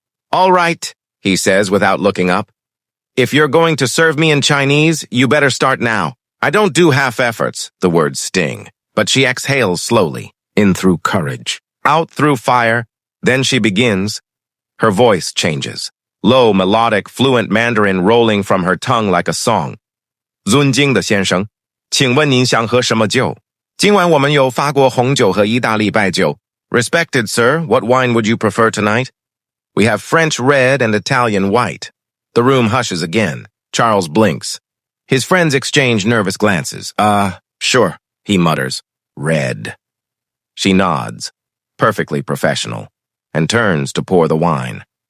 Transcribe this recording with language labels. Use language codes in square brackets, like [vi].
[en] All right, he says without looking up. If you're going to serve me in Chinese, you better start now. I don't do half efforts, the words sting, but she exhales slowly, in through courage, out through fire. Then she begins. Her voice changes. Low, melodic, fluent Mandarin rolling from her tongue like a song. [zh] 尊敬的先生，请问您想喝什么酒？今晚我们有法国红酒和意大利白酒。 [en] Respected sir, what wine would you prefer tonight? We have French red and Italian white. The room hushes again. Charles blinks. His friends exchange nervous glances. Sure, he mutters. Red. She nods, perfectly professional, and turns to pour the wine.